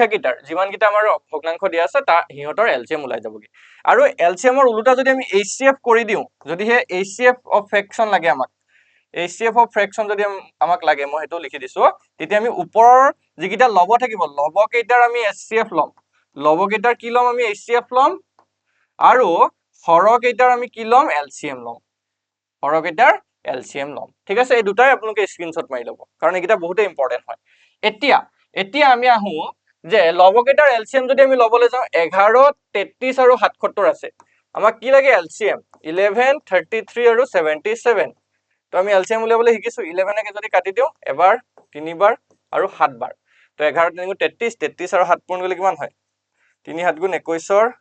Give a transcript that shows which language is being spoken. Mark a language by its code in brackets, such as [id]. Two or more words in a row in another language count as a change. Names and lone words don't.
[as] কেইটাৰ যিমান কেইটা আমাৰ ভগ্নাংশ দিয়া আছে তা হিহঁতৰ LCM ওলাই যাবগে আৰু LCM ৰ উলটা যদি আমি HCF কৰি দিও যদি হে [en] HCF of fraction [as] লাগে আমাক [en] HCF of fraction [as] যদি আমাক লাগে মই হেতু লিখি দিছো তেতিয়া আমি ওপৰৰ যিকিটা লব থাকিব লব কেইটাৰ আমি HCF লম লব কেইটাৰ কি লম আমি HCF লম আৰু হৰ কেইটাৰ আমি কি লম LCM লম হৰ কেইটাৰ LCM লম ঠিক আছে এই দুটাই আপোনালোকে স্ক্ৰিনশ্বট মাৰি লব কাৰণ এইটা বহুত ইম্পৰ্টেন্ট হয় এতিয়া আমি আহো যে লব কেইটাৰ LCM যদি আমি লবলৈ যাও 11 33 আৰু 77 আছে আমাক কি লাগে LCM 11 33 আৰু 77 তো আমি LCM উলিয়াবলৈ শিকিছো 11 কে যদি কাটি দিও এবাৰ তিনিবাৰ আৰু 7 বাৰ তো 11 3 33 33 আৰু 7 পূৰণ কৰিলে কিমান হয় 3 7 গুণ 21